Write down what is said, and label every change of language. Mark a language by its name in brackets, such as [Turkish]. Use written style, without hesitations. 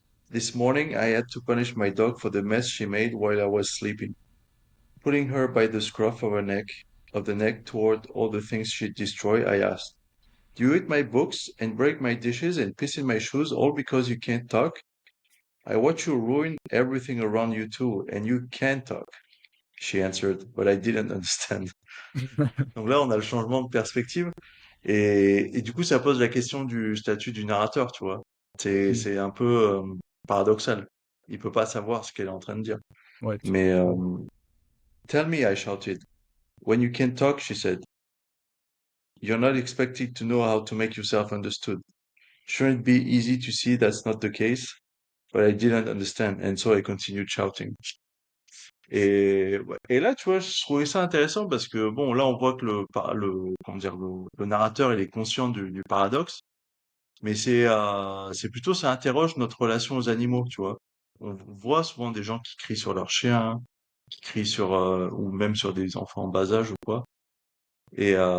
[English] This morning I had to punish my dog for the mess she made while I was sleeping, putting her by the scruff of the neck toward all the things she'd destroy. I asked, "Do you eat my books and break my dishes and piss in my shoes all because you can't talk? I watch you ruin everything around you too, and you can talk." She answered, but I didn't understand. [French] Donc là, on a le changement de perspective. Et du coup, ça pose la question du statut du narrateur, tu vois. Hmm. C'est un peu paradoxal. Il peut pas savoir ce qu'elle est en train de dire. Ouais, [English] Mais tell me, I shouted. When you can talk, she said. You're not expected to know how to make yourself understood. Shouldn't it be easy to see that's not the case? But I didn't understand, and so I continued shouting. [French] Et, ouais. Et là, tu vois, je trouvais ça intéressant parce que, bon, là, on voit que comment dire, le narrateur, il est conscient du paradoxe. Mais c'est plutôt, ça interroge notre relation aux animaux, tu vois. On voit souvent des gens qui crient sur leurs chiens, qui crient ou même sur des enfants en bas âge ou quoi. Et,